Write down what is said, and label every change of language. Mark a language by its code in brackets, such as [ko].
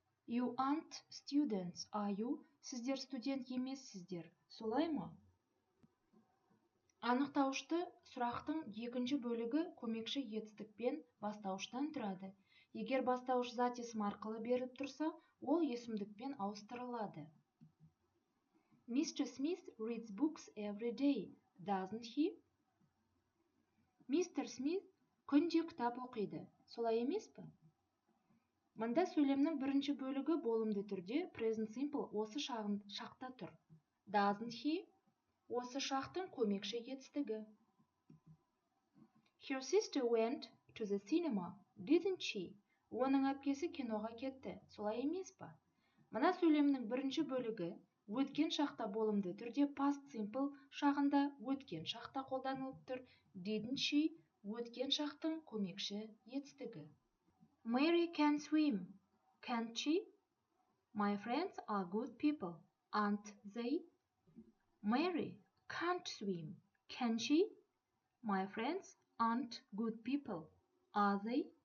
[en] You aren't students, are you? [kk] Сіздер студент емессіздер, солай ма? Анықтауышты сұрақтың екінші бөлігі көмекші етістікпен бастауыштан тұрады. Егер бастауыш зат есім арқылы беріліп тұрса, ол есімдікпен ауыстырылады. [en] Mr. Smith reads books every day, doesn't he? Mr. [kk] Smith күнде кітап оқиды, солай емес пе? Мында сөйлемнің бірінші бөлігі болымды түрде [en] present simple [kk] осы шақта тұр. [en] Doesn't he? [kk] Осы шақтың көмекші етістігі. [en] Her sister went to the cinema, didn't she? [kk] Оның әпкесі киноға кетті, солай емес па? Мына сөйлемнің бірінші бөлігі өткен шақта болымды түрде [en] past simple [kk] шағында өткен шақта қолданылып тұр. [en] Didn't she? [kk] Өткен шақтың көмекші етістігі. [en] Mary can swim, can't she? My friends are good people, aren't they? Mary can't swim, can she? My friends aren't good people, are they?